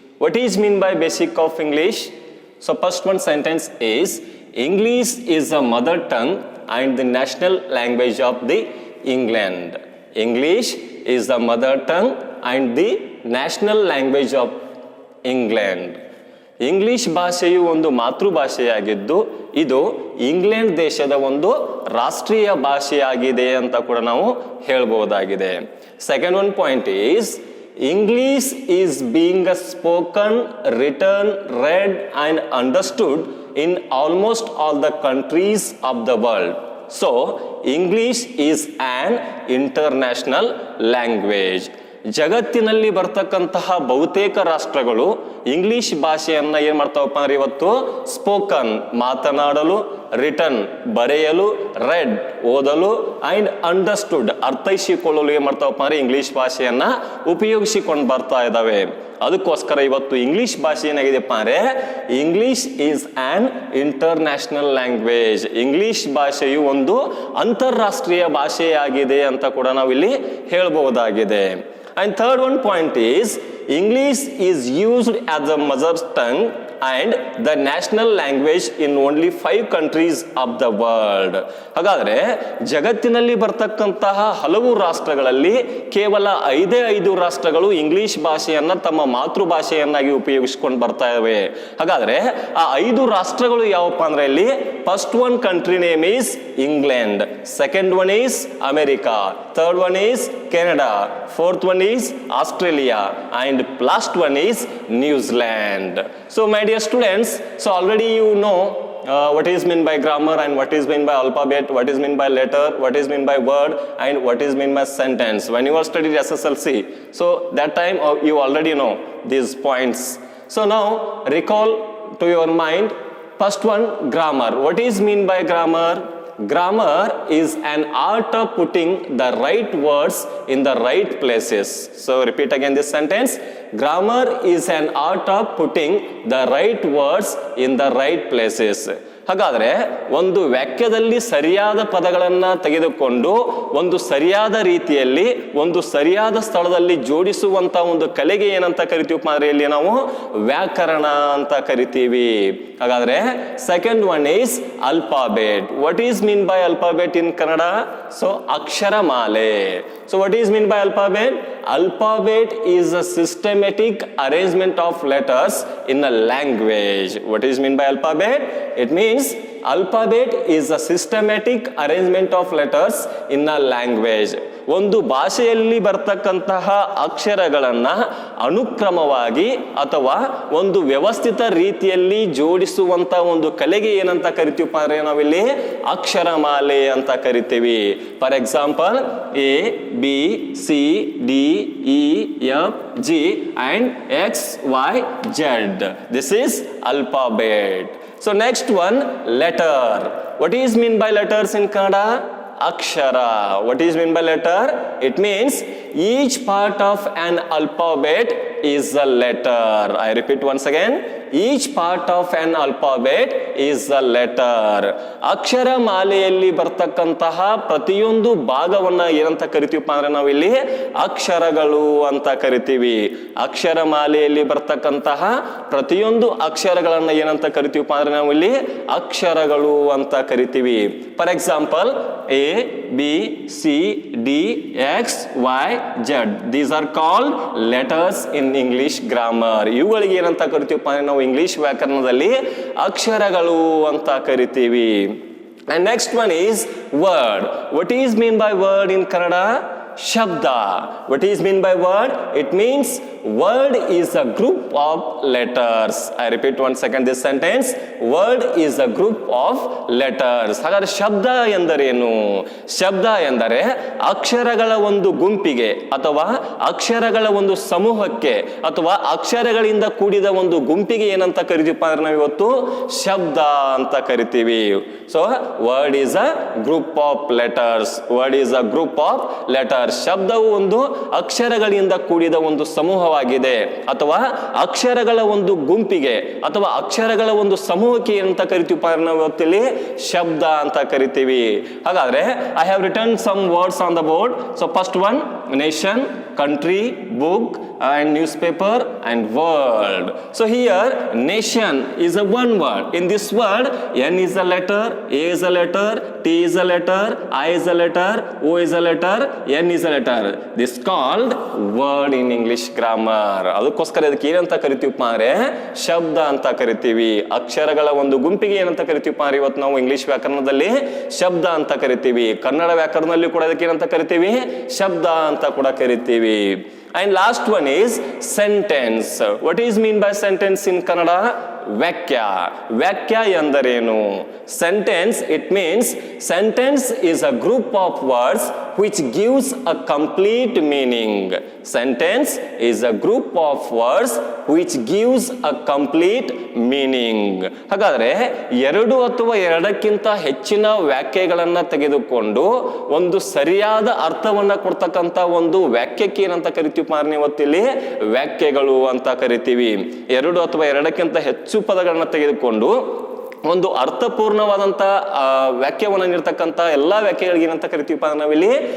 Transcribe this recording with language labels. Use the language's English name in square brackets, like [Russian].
[English] What is mean by basic of English? So first one sentence is, English is the mother tongue and the national language of the England. English is the mother tongue and the national language of England. [Kannada] English ಭಾಷೆಯು ಒಂದು ಮಾತೃಭಾಷೆಯಾಗಿದ್ದು ಇದು England ದೇಶದ ಒಂದು ರಾಷ್ಟ್ರೀಯ ಭಾಷೆಯಾಗಿದೆ ಅಂತ ಕೂಡ ನಾವು ಹೇಳ್ಬೋದಾಗಿದೆ. [English] Second one point is English is being spoken, written, read and understood in almost all the countries of the world. So English is an international language. [Kannada] ಜಗತ್ತಿನಲ್ಲಿ ಬರ್ತಕ್ಕಂತಹ ಬಹುತೇಕ ರಾಷ್ಟ್ರಗಳು ಇಂಗ್ಲಿಷ್ ಭಾಷೆಯನ್ನು ಏನು ಮಾಡ್ತಾವಪ್ಪ ಅಂದ್ರೆ ಇವತ್ತು ಸ್ಪೋಕನ್ ಮಾತನಾಡಲು, ರಿಟರ್ನ್ ಬರೆಯಲು, ರೆಡ್ ಓದಲು ಅಂಡ್ ಅಂಡರ್ಸ್ಟುಡ್ ಅರ್ಥೈಸಿಕೊಳ್ಳಲು ಏನು ಮಾಡ್ತಾವಪ್ಪ ಅಂದ್ರೆ ಇಂಗ್ಲಿಷ್ ಭಾಷೆಯನ್ನ ಉಪಯೋಗಿಸಿಕೊಂಡು ಬರ್ತಾ ಇದ್ದಾವೆ. ಅದಕ್ಕೋಸ್ಕರ ಇವತ್ತು ಇಂಗ್ಲಿಷ್ ಭಾಷೆ ಏನಾಗಿದೆಪ್ಪ ಅಂದ್ರೆ [English] English is an international language. [Kannada] English ಭಾಷೆಯು ಒಂದು ಅಂತಾರಾಷ್ಟ್ರೀಯ ಭಾಷೆಯಾಗಿದೆ ಅಂತ ಕೂಡ ನಾವು ಇಲ್ಲಿ ಹೇಳಬಹುದಾಗಿದೆ. [English] And third one point is English is used as a mother tongue and the national language in only 5 countries of the world. [Kannada] ಹಾಗಾದ್ರೆ ಜಗತ್ತಿನಲ್ಲಿ ಬರ್ತಕ್ಕಂತಹ ಹಲವು ರಾಷ್ಟ್ರಗಳಲ್ಲಿ ಕೇವಲ 5 ರಾಷ್ಟ್ರಗಳು ಇಂಗ್ಲಿಷ್ ಭಾಷೆಯನ್ನ ತಮ್ಮ ಮಾತೃಭಾಷೆಯನ್ನಾಗಿ ಉಪಯೋಗಿಸಿಕೊಂಡು ಬರ್ತಾ ಇವೆ. ಹಾಗಾದ್ರೆ ಆ 5 ರಾಷ್ಟ್ರಗಳು ಯಾವಪ್ಪ ಅಂದ್ರೆ ಇಲ್ಲಿ [English] First one country name is England, second one is America, third one is Canada, fourth one is Australia and last one is New Zealand. So my dear students, so already you know what is meant by grammar and what is meant by alphabet, what is meant by letter, what is meant by word and what is meant by sentence when you are studied SSLC. So that time you already know these points. So now recall to your mind, first one, grammar. What is mean by grammar? Grammar is an art of putting the right words in the right places. So repeat again this sentence. Grammar is an art of putting the right words in the right places. [Kannada] ಹಾಗಾದ್ರೆ ಒಂದು ವಾಕ್ಯದಲ್ಲಿ ಸರಿಯಾದ ಪದಗಳನ್ನು ತೆಗೆದುಕೊಂಡು ಒಂದು ಸರಿಯಾದ ರೀತಿಯಲ್ಲಿ ಒಂದು ಸರಿಯಾದ ಸ್ಥಳದಲ್ಲಿ ಜೋಡಿಸುವಂತ ಒಂದು ಕಲೆಗೆ ಏನಂತ ಕರಿತೀವಪ್ಪ ಅಂದ್ರೆ ಇಲ್ಲಿ ನಾವು ವ್ಯಾಕರಣ ಅಂತ ಕರಿತೀವಿ. [English] ಹಾಗಾದ್ರೆ second one is alphabet. What is mean by alphabet in Kannada? So ಅಕ್ಷರಮಾಲೆ. So what is mean by alphabet? Alphabet is a systematic arrangement of letters in a language. What is mean by alphabet? It means alphabet is a systematic arrangement of letters in a language. [Kannada] ಒಂದು ಭಾಷೆಯಲ್ಲಿ ಬರ್ತಕ್ಕಂತಹ ಅಕ್ಷರಗಳನ್ನ ಅನುಕ್ರಮವಾಗಿ ಅಥವಾ ಒಂದು ವ್ಯವಸ್ಥಿತ ರೀತಿಯಲ್ಲಿ ಜೋಡಿಸುವಂತ ಒಂದು ಕಲೆಗೆ ಏನಂತ ಕರಿತೀವಪ್ಪ ಅಂದ್ರೆ ನಾವಿಲ್ಲಿ ಅಕ್ಷರಮಾಲೆ ಅಂತ ಕರಿತೀವಿ. [English] For example A B C D E F G and X Y Z. This is alphabet. So next one, letter. What is mean by letters in Kannada? Akshara. What is mean by letter? It means each part of an alphabet is a letter. I repeat once again. Each part of an alphabet is a letter. [Kannada] ಅಕ್ಷರ ಮಾಲೆಯಲ್ಲಿ ಬರ್ತಕ್ಕಂತಹ ಪ್ರತಿಯೊಂದು ಭಾಗವನ್ನ ಏನಂತ ಕರಿತೀವಪ್ಪ ಅಂದ್ರೆ ನಾವಿಲ್ಲಿ ಅಕ್ಷರಗಳು ಅಂತ ಕರಿತೀವಿ. ಅಕ್ಷರ ಮಾಲೆಯಲ್ಲಿ ಬರ್ತಕ್ಕಂತಹ ಪ್ರತಿಯೊಂದು ಅಕ್ಷರಗಳನ್ನ ಏನಂತ ಕರಿತೀವಪ್ಪ ಅಂದ್ರೆ ನಾವಿಲ್ಲಿ ಅಕ್ಷರಗಳು ಅಂತ ಕರಿತೀವಿ. [English] For example A B C D X Y Z. These are called letters in English grammar. [Kannada] ಇವುಗಳಿಗೆ ಏನಂತ ಕರಿತೀವಪ್ಪ ಅಂದ್ರೆ ನಾವು ಇಂಗ್ಲಿಷ್ ವ್ಯಾಕರಣದಲ್ಲಿ ಅಕ್ಷರಗಳು ಅಂತ ಕರಿತೀವಿ. [English] And next one is word. What is mean by word in Kannada? Shabda. What is mean by word? It means word is a group of letters. I repeat once again this sentence. Word is a group of letters. [Kannada] ಹಾಗಾದ್ರೆ ಶಬ್ದ ಎಂದರೇನು? ಶಬ್ದ ಎಂದರೆ ಅಕ್ಷರಗಳ ಒಂದು ಗುಂಪಿಗೆ ಅಥವಾ ಅಕ್ಷರಗಳ ಒಂದು ಸಮೂಹಕ್ಕೆ ಅಥವಾ ಅಕ್ಷರಗಳಿಂದ ಕೂಡಿದ ಒಂದು ಗುಂಪಿಗೆ ಏನಂತ ಕರಿತೀವಪ್ಪ ಅಂದ್ರೆ ನಾವು ಇವತ್ತು ಶಬ್ದ ಅಂತ ಕರಿತೀವಿ. [English] So word is a group of letters. Word is a group of letters. [Kannada] ಶಬ್ದವು ಒಂದು ಅಕ್ಷರಗಳಿಂದ ಕೂಡಿದ ಒಂದು ಸಮೂಹವಾಗಿದೆ ಅಥವಾ ಅಕ್ಷರಗಳ ಒಂದು ಗುಂಪಿಗೆ ಅಥವಾ ಅಕ್ಷರಗಳ ಒಂದು ಸಮೂಹಕ್ಕೆ ಏನಂತ ಕರಿತೀವಪ್ಪ ಅಂದ್ರೆ ನಾವು ಇವತ್ತಿಲ್ಲಿ ಶಬ್ದ ಅಂತ ಕರಿತೀವಿ. [English] ಹಾಗಾದ್ರೆ I have written some words on the board. So first one nation, country, book and newspaper and world. So here nation is a one word. In this word N is a letter, A is a letter, T is a letter, I is a letter, O is a letter, N is a letter. This called word in English grammar. [Kannada] ಅದಕ್ಕೋಸ್ಕರ ಇದಕ್ಕೆ ಏನಂತ ಕರಿತೀವಪ್ಪ ಅಂದ್ರೆ ಶಬ್ದ ಅಂತ ಕರಿತೀವಿ. ಅಕ್ಷರಗಳ ಒಂದು ಗುಂಪಿಗೆ ಏನಂತ ಕರಿತೀವಪ್ಪ ಅಂದ್ರೆ ಇವತ್ತು ನಾವು ಇಂಗ್ಲಿಷ್ ವ್ಯಾಕರಣದಲ್ಲಿ ಶಬ್ದ ಅಂತ ಕರಿತೀವಿ. ಕನ್ನಡ ವ್ಯಾಕರಣದಲ್ಲಿ ಕೂಡ ಇದಕ್ಕೆ ಏನಂತ ಕರಿತೀವಿ? ಶಬ್ದ ಅಂತ ಕೂಡ ಕರಿತೀವಿ. [English] And last one is sentence. What is mean by sentence in Kannada? ವ್ಯಾಕ್ಯ. [Kannada] ವ್ಯಾಕ್ಯ ಎಂದರೇನು? [English] Sentence, it means sentence is a group of words which gives a complete meaning. Sentence is a group of words which gives a complete meaning. [Kannada] ಹಾಗಾದ್ರೆ ಎರಡು ಅಥವಾ ಎರಡಕ್ಕಿಂತ ಹೆಚ್ಚಿನ ವ್ಯಾಖ್ಯೆಗಳನ್ನ ತೆಗೆದುಕೊಂಡು ಒಂದು ಸರಿಯಾದ ಅರ್ಥವನ್ನ ಕೊಡ್ತಕ್ಕಂತ ಒಂದು ವ್ಯಾಖ್ಯಕ್ಕೆ ಏನಂತ ಕರಿತೀವಿ ಇವತ್ತಿಲ್ಲಿ? ವ್ಯಾಖ್ಯೆಗಳು ಅಂತ ಕರಿತೀವಿ. ಎರಡು ಅಥವಾ ಎರಡಕ್ಕಿಂತ ಹೆಚ್ಚು ಪದಗಳನ್ನ ತೆಗೆದುಕೊಂಡು ಒಂದು ಅರ್ಥಪೂರ್ಣವಾದಂತ ವ್ಯಾಖ್ಯವನ್ನು ನೀಡ್ತಕ್ಕಂಥ ಎಲ್ಲಾ ವ್ಯಾಖ್ಯೆಗಳಿಗೆ ಏನಂತ ಕರಿತೀವಪ್ಪ ನಾವಿಲ್ಲಿ?